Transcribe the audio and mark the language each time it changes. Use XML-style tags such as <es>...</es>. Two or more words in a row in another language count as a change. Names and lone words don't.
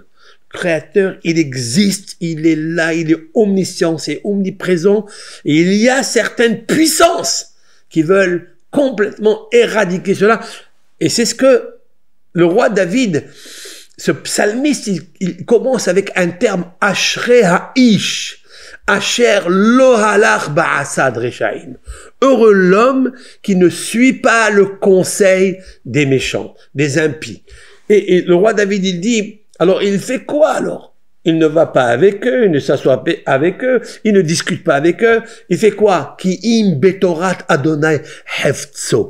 <fr>Créateur, il existe, il est là, il est omniscient, c'est omniprésent. Et il y a certaines puissances qui veulent complètement éradiquer cela. Et c'est ce que le roi David, ce psalmiste, il commence avec un terme</fr> <he>אשרי האיש אשר לא הלך בעצת רשעים.</he> <fr>Heureux l'homme qui ne suit pas le conseil des méchants, des impies. Et le roi David, il dit, alors il fait quoi alors? Il ne va pas avec eux, il ne s'assoit pas avec eux, il ne discute pas avec eux. Il fait quoi?</fr> <he>כי אם בתורת יהוה חפצו.</he>